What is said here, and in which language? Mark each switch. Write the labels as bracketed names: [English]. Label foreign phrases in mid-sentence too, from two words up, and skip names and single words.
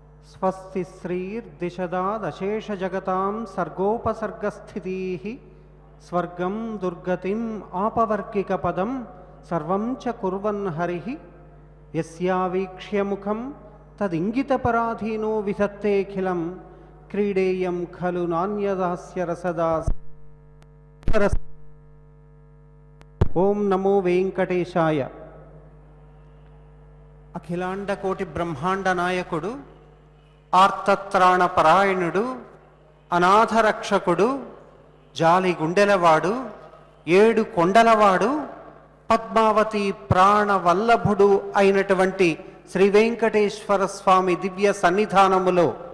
[Sanskrit] स्वस्ति श्रीर्दिशदादशेषजगतां सर्गोपसर्गस्थितिः स्वर्गं दुर्गतिम् आपवर्गिकपदं सर्वं च कुर्वन् हरिः यस्यावीक्ष्य मुखं तदिङ्गितपराधीनो विधत्तेऽखिलं क्रीडेयं खलु नान्यदास्य रसदा। ओं नमो वेंकटेशाय। [Telugu] అఖిలాండ కోటి బ్రహ్మాండ నాయకుడు, ఆర్తత్రాణ పరాయణుడు, అనాథ రక్షకుడు, జాలి గుండెలవాడు, ఏడు కొండలవాడు, పద్మావతి ప్రాణవల్లభుడు అయినటువంటి శ్రీ వెంకటేశ్వర స్వామి దివ్య సన్నిధానములో